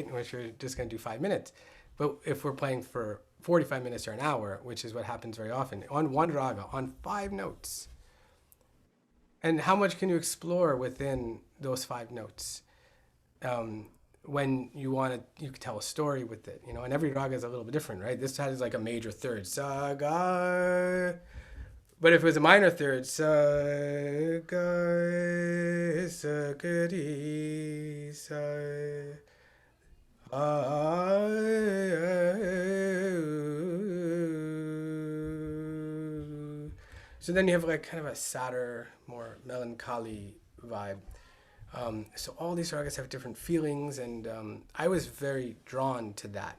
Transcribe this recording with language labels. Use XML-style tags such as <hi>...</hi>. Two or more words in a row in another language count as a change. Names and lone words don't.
<en>Which you're just going to do 5 minutes. But if we're playing for 45 minutes or an hour, which is what happens very often, on one raga, on 5 notes. And how much can you explore within those 5 notes? when you want to, you can tell a story with it, you know, and every raga is a little bit different, right? This has like a major third, sa, ga. But if it was a minor third, sa, ga, sa, ga, di, sa, so then you have like kind of a sadder, more melancholy vibe. So all these ragas have different feelings, and I was very drawn to that.</en>